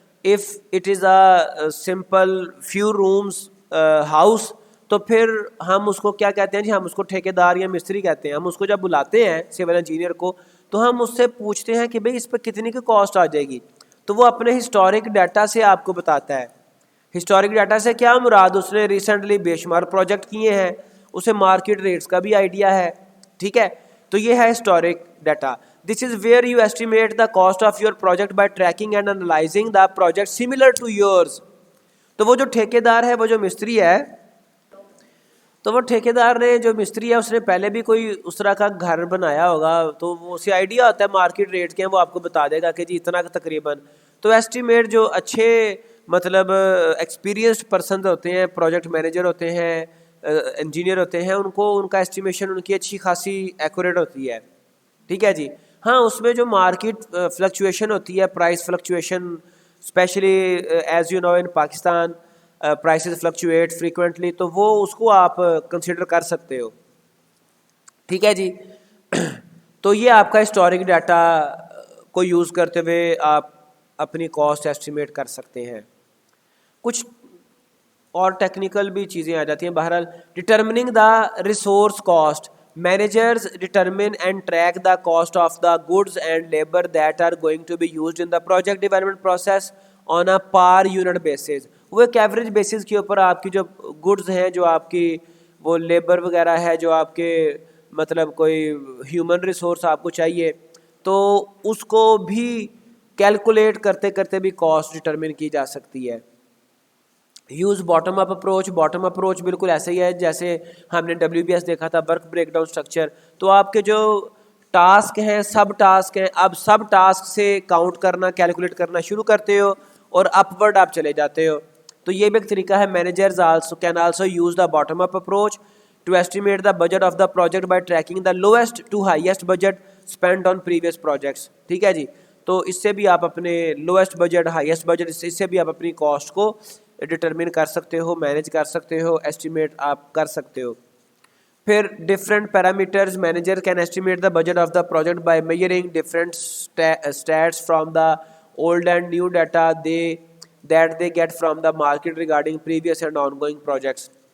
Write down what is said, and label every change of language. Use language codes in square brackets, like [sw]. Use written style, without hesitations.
[en] if it is a simple few rooms house [ur] تو پھر ہم اس کو کیا کہتے ہیں جی, ہم اس کو ٹھیکیدار یا مستری کہتے ہیں. ہم اس کو جب بلاتے ہیں سول انجینئر کو تو ہم اس سے پوچھتے ہیں کہ بھئی اس پہ کتنی کی کاسٹ آ جائے گی. تو وہ اپنے ہسٹورک ڈیٹا سے آپ کو بتاتا ہے. ہسٹورک ڈیٹا سے کیا مراد, اس نے ریسنٹلی بے شمار پروجیکٹ کیے ہیں, اسے مارکیٹ ریٹس کا بھی آئیڈیا ہے. ٹھیک ہے, تو یہ ہے historic data. [en] This is where you estimate the cost of your project by tracking and analysing the project similar to yours. [ur] تو وہ جو ٹھیکیدار ہے, وہ جو مستری ہے, تو وہ ٹھیکیدار نے جو مستری ہے اس نے پہلے بھی کوئی اس طرح کا گھر بنایا ہوگا, تو وہ اسے آئیڈیا ہوتا ہے مارکیٹ ریٹ کے ہیں, وہ آپ کو بتا دے گا کہ جی اتنا تقریباً. تو ایسٹیمیٹ جو اچھے مطلب ایکسپیرینسڈ پرسن ہوتے ہیں, پروجیکٹ مینیجر ہوتے ہیں, انجینئر ہوتے ہیں, ان کا ایسٹیمیشن ان کی اچھی خاصی ایکوریٹ ہوتی ہے. ٹھیک ہے جی. ہاں, اس میں جو مارکیٹ فلکچویشن ہوتی ہے, price fluctuation, [en] especially as you know in Pakistan prices fluctuate frequently, [ur] تو وہ اس کو آپ کنسیڈر کر سکتے ہو. ٹھیک ہے جی. تو یہ آپ کا ہسٹورک ڈیٹا کو یوز کرتے ہوئے آپ اپنی کاسٹ ایسٹیمیٹ کر سکتے ہیں. کچھ اور ٹیکنیکل بھی چیزیں آ جاتی ہیں. [en] بہرحال determining the resource cost, managers determine and track the cost of the goods and labour that are going to be used in the project development process on a per unit basis. [ur] وہ ایک average bases کے اوپر آپ کی جو goods ہیں, جو آپ کی وہ لیبر وغیرہ ہے, جو آپ کے مطلب کوئی ہیومن ریسورس آپ کو چاہیے, تو اس کو بھی کیلکولیٹ کرتے کرتے بھی کاسٹ ڈٹرمن کی جا سکتی ہے. [en] Use bottom up approach. [ur] Bottom approach بالکل ایسے ہی ہے جیسے ہم نے WBS دیکھا تھا, ورک بریک ڈاؤن اسٹرکچر. تو آپ کے جو ٹاسک ہیں, سب ٹاسک ہیں, اب سب ٹاسک سے کاؤنٹ کرنا, کیلکولیٹ کرنا شروع کرتے ہو اور اپورڈ آپ چلے جاتے ہو. تو یہ بھی ایک طریقہ ہے. [en] Managers can also use the bottom up approach to estimate the budget of the project by tracking the lowest to highest budget spend on previous projects. [ur] ٹھیک ہے جی. تو اس سے بھی آپ اپنے لویسٹ بجٹ, ہائیسٹ بجٹ, اس سے بھی آپ اپنی کاسٹ کو ڈٹرمن کر سکتے ہو, مینیج کر سکتے ہو, ایسٹیمیٹ آپ کر سکتے ہو. [en] پھر different parameters, manager can estimate the budget of the project by measuring different stats from the old and new data that they get from the market regarding previous and ongoing projects.